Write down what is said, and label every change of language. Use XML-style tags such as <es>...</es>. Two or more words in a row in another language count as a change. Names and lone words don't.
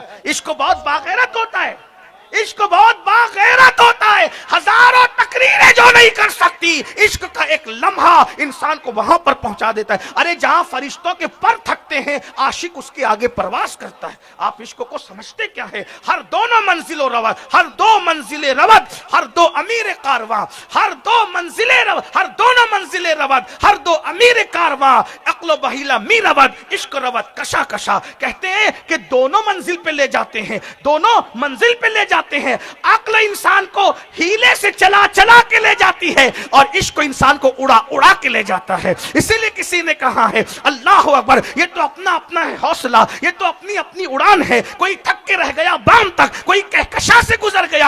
<ur>عشق بہت باغیرت ہوتا ہے، عشق بہت باغیرت ہوتا ہے، ہزاروں تقریریں جو نہیں کر سکتی، عشق کا ایک لمحہ انسان کو وہاں پر پہنچا دیتا ہے۔ ارے جہاں فرشتوں کے پر تھکتے ہیں، عاشق اس کے آگے پرواز کرتا ہے۔ آپ عشق کو سمجھتے کیا ہے؟</ur> <fa>ہر دونوں منزل و رود، ہر دو منزل رود، ہر دو امیر کارواں، ہر دو منزل رود، ہر دونوں منزل رود، ہر دو امیر کارواں، عقل و بحیلہ می رود، عشق رود کشا کشا۔</fa> <ur>کہتے ہیں کہ دونوں منزل پہ لے جاتے ہیں، دونوں منزل پہ لے جاتے ہیں۔ عقل انسان کو ہیلے سے چلا چلا کے لے جاتی ہے اور عشق انسان کو اڑا اڑا کے لے جاتا ہے۔ اسی لیے کسی نے کہا ہے</ur> <ar>اللہ اکبر،</ar> <ur>یہ تو اپنا اپنا ہے حوصلہ، یہ تو اپنی اپنی اڑان ہے، کوئی تھک کے رہ گیا بام تک، کوئی کہکشاں سے گزر گیا۔</ur>